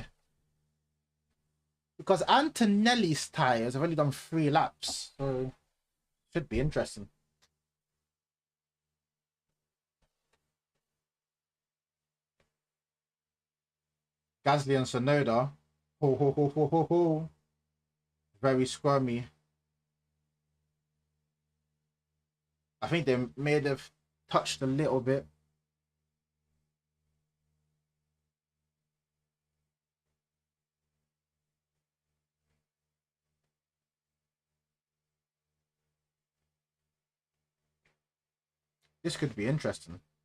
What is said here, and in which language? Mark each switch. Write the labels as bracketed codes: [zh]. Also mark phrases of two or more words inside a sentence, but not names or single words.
[en] Because Antonelli's tires have only done 3 laps, so should be interesting. Gasly and Sonoda. Ho ho ho ho ho ho. Very squirmy. I think they may have touched a little bit. This could be interesting.